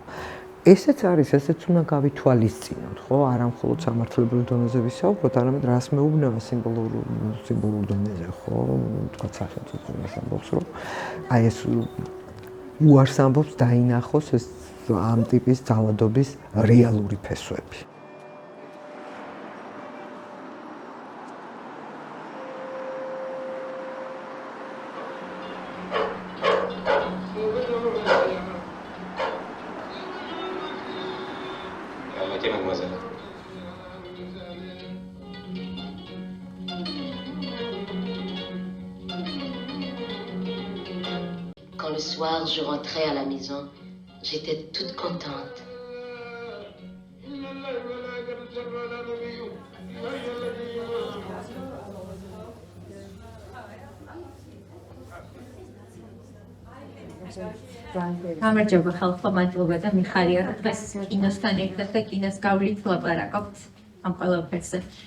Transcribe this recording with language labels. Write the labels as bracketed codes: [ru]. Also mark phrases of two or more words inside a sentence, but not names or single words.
[ka] ესეც არის, ესეც უნდა გავითვალისწინოთ, ხო? არა მხოლოდ სამართლებრივ დონეზე ვისაუბროთ, არამედ რას მეუბნება სიმბოლურ დონეზე, ხო? თქვა სახელმწიფო ამბობს, რომ აი ეს უარს ამბობს დაინახოს ეს ამ ტიპის ძალადობის რეალური ფესვები. [fr] Quand le soir je rentrais à la maison, j'étais toute contente. [ka] გამარჯობა ხალხო, მადლობა და მიხარია რომ დღეს კინოსთან ერთად და კინოს გავლით ვლაპარაკობთ ამ ყველაფერზე.